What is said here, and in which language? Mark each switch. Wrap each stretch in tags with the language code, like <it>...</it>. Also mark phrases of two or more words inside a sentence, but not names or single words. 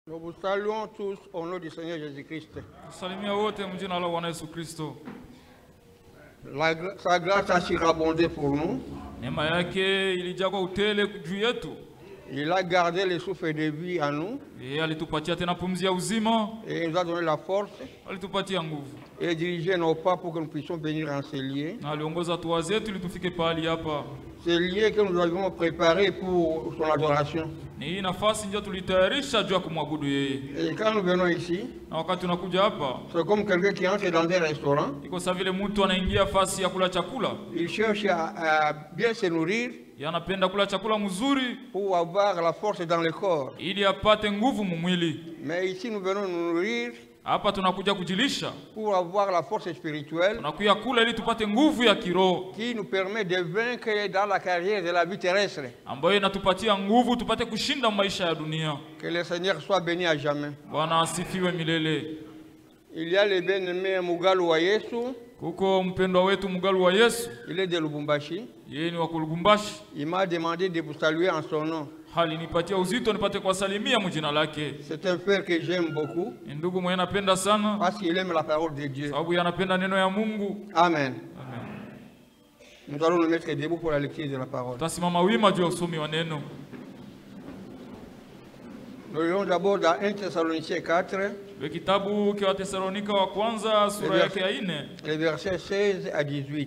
<fr>Nous vous saluons tous au nom du Seigneur Jésus-Christ.</fr> <sw>Salimia wote mjina la Bwana Yesu Kristo.</sw> <fr>Sa grâce a surabondé pour nous.</fr> <sw>Neema yake ilijaa kwa utele juu yetu.</sw> <fr>Il a gardé le souffle de vie en nous.</fr> <sw>Yeye alitupatia tena pumzi ya uzima.</sw> <fr>Et il nous a donné la force.</fr> <sw>Alitupatia nguvu.</sw> <fr>Et dirigé nos pas pour que nous puissions venir en ces lieux.</fr> <sw>Na aliongoza hatua zetu ili tufike pahali hapa.</sw> <fr>Ces lieux que nous avions préparés pour son adoration.</fr> <sw>Ni hii nafasi ndio tulitayarisha juu ya kumwabudu yeye.</sw> <fr>Et quand nous venons ici,</fr> <sw>na wakati tunakuja hapa,</sw> <fr>c'est comme quelqu'un qui entre dans un restaurant.</fr> <sw>Iko sawa vile mtu anaingia fasi ya kula chakula.</sw> <fr>Il cherche à bien se nourrir.</fr> <sw>Yanapenda kula chakula mzuri</sw> <fr>pour avoir la force dans le corps.</fr> <sw>Ili apate nguvu mwili.</sw> <fr>Mais ici nous venons nous nourrir.</fr> <sw>Hapa tunakuja kujilisha</sw> <fr>pour avoir la force spirituelle.</fr> <sw>Tunakuja kula ili tupate nguvu ya kiroho.</sw> <fr>Qui nous permet de vaincre dans la carrière de la vie terrestre.</fr> <sw>Ambayo inatupatia nguvu tupate kushinda maisha ya dunia.</sw> <fr>Que le Seigneur soit béni à jamais.</fr> <sw>Bwana asifiwe milele.</sw> <fr>Il y a le bien-aimé Mugalu wa Yesu.</fr> <sw>Kuko mpendwa wetu Mugalu wa Yesu.</sw> <fr>Il est de Lubumbashi.</fr> <sw>Yeye ni wa Lubumbashi.</sw> <fr>Il m'a demandé de vous saluer en son nom.</fr> <sw>Hali nipatia uzito nipate kuwasalimia mjina lake.</sw> <fr>C'est un frère que j'aime beaucoup.</fr> <sw>Ndugu mwenye napenda sana.</sw> <fr>Parce qu'il aime la parole de Dieu.</fr> <sw>Sababu yanapenda neno ya Mungu.</sw> <fr>Amen. Amen. Nous allons nous mettre debout pour la lecture de la parole.</fr> <sw>Tasimama wima juu ya usomi wa neno.</sw> <fr>Nous lisons d'abord dans 1 Thessaloniciens 4.</fr> <sw>Le kitabu kwa Thessalonika wa kwanza sura yake ya 4.</sw> <fr>Les versets 16 à 18.</fr>